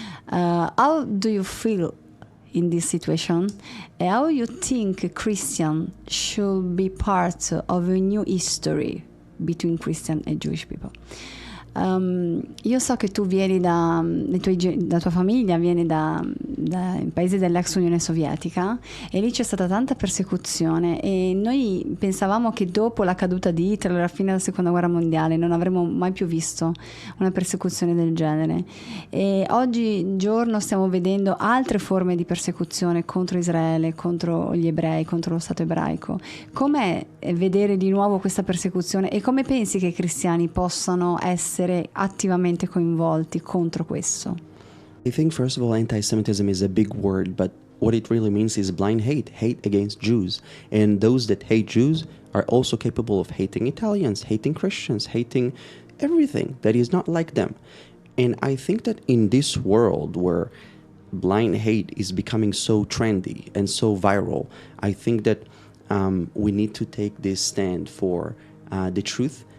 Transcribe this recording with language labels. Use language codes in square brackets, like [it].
[en] How do you feel in this situation? How you think a Christian should be part of a new history between Christian and Jewish people? [it] Io so che tu vieni la tua famiglia viene dai paesi dell'ex Unione Sovietica, e lì c'è stata tanta persecuzione, e noi pensavamo che dopo la caduta di Hitler, alla fine della Seconda Guerra Mondiale, non avremmo mai più visto una persecuzione del genere, e oggi giorno stiamo vedendo altre forme di persecuzione contro Israele, contro gli ebrei, contro lo Stato ebraico. Com'è vedere di nuovo questa persecuzione, e come pensi che i cristiani possano essere attivamente coinvolti contro questo? [en] I think, first of all, anti-Semitism is a big word, but what it really means is blind hate against Jews. And those that hate Jews are also capable of hating Italians, hating Christians, hating everything that is not like them. And I think that in this world where blind hate is becoming so trendy and so viral, I think that we need to take this stand for the truth.